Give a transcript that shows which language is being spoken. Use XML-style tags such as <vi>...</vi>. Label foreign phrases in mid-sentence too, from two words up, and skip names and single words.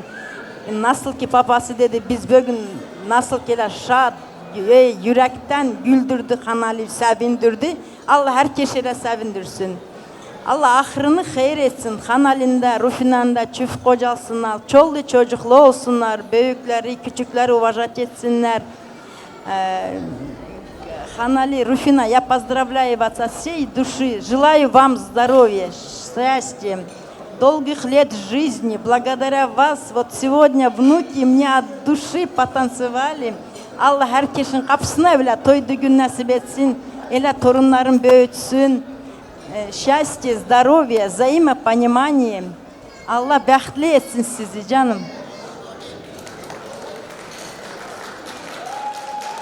<tr>Nasıl ki babası dedi, biz bugün nasıl ki şad ve yürekten güldürdü, Hanali sevindirdi. Allah herkese sevindirsin. Allah ahırını hayır etsin. Hanalinde, Rufina'nda çift kocasınlar, çollu çocuklu olsunlar, büyükleri, küçükleri уважать etsinler. Hanali,</tr> <ru>Руфина, я поздравляю вас от всей души. Желаю вам здоровья, счастья, долгих лет жизни. Благодаря вас вот сегодня внуки мне от души потанцевали.</ru> <tr>Allah herkesin kapısına öyle toy düğün nasip etsin. Öyle torunların büyütsün.</tr> <ru>Счастье, здоровье, взаимопонимание.</ru> <tr>Allah bəxtli etsin sizi canım.</tr>